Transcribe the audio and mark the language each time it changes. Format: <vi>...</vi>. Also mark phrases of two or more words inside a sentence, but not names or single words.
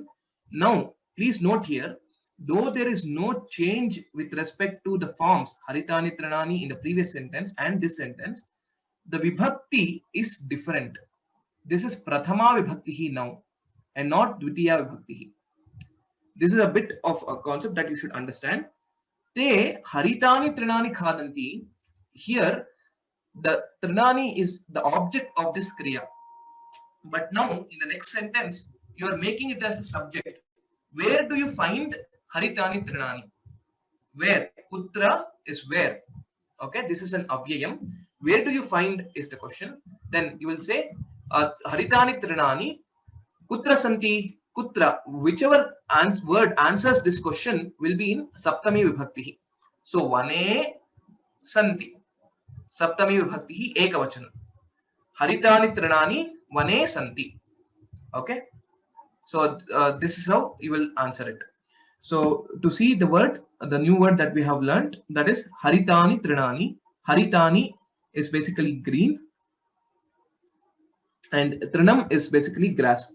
<en>Now, please note here, though there is no change with respect to the forms</en> <sa>हरितानि तृणानि</sa> <en>in the previous sentence and this sentence, the vibhakti is different. This is</en> <sa>प्रथमा विभक्ति</sa> <en>now and not</en> <sa>द्वितीया विभक्ति.</sa> <en>This is a bit of a concept that you should understand.</en> <sa>ते हरितानि तृणानि खादन्ति.</sa> <en>Here, the trinani is the object of this kriya. But now, in the next sentence, you are making it as a subject. Where do you find</en> <sa>हरितानि तृणानि.</sa> <en>Where? Kutra is where. Okay, this is an avyayam. Where do you find is the question. Then you will say</en> <sa>हरितानि तृणानि कुत्र सन्ति.</sa> <en>Kutra, whichever word answers this question will be in</en> <sa>सप्तमी विभक्ति. So वने सन्ति. सप्तमी विभक्ति एकवचनम्. हरितानि तृणानि वने सन्ति.</sa> <en>Okay. So this is how you will answer it. So to see the word, the new word that we have learned, that is</en> <sa>हरितानि तृणानि.</sa> <en>Haritani is basically green, and Trinam is basically grass.</en>